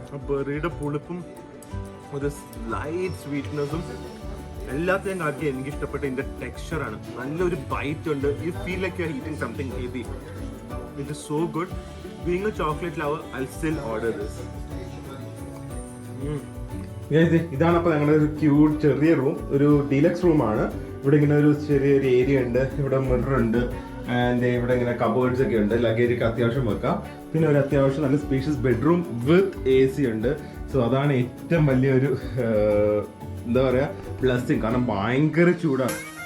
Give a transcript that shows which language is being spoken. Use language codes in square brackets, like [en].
[ml] ബെറിയുടെ പുളിപ്പും ഒരു ലൈറ്റ് സ്വീറ്റ്നെസ്സും എല്ലാത്തിനും ആക്കി എനിക്ക് ഇഷ്ടപ്പെട്ട ഇതിന്റെ ടെക്സ്ചറാണ്. നല്ലൊരു ബൈറ്റ് ഉണ്ട്. [en] You feel like you are eating something heavy. It is so good. Being a chocolate lover, I'll still order this. [ml] ഇതാണ് അപ്പോൾ ഞങ്ങളുടെ ഒരു ക്യൂട്ട് ചെറിയ റൂം, ഒരു ഡീലക്സ് റൂമാണ്. ഇവിടെ ഇങ്ങനെ ഒരു ചെറിയൊരു ഏരിയ ഉണ്ട്. ഇവിടെ മിറർ ഉണ്ട് ആൻഡ് ഇവിടെ ഇങ്ങനെ കബേർഡ്സ് ഒക്കെ ഉണ്ട്. ലഗേജ് ഒക്കെ അത്യാവശ്യം വെക്കാം. പിന്നെ ഒരു അത്യാവശ്യം നല്ല സ്പേഷ്യസ് ബെഡ്റൂം വിത്ത് AC ഉണ്ട്. സോ അതാണ് ഏറ്റവും വലിയൊരു എന്താ പറയുക ബ്ലെസ്സിങ്, കാരണം ഭയങ്കര ചൂടാണ്.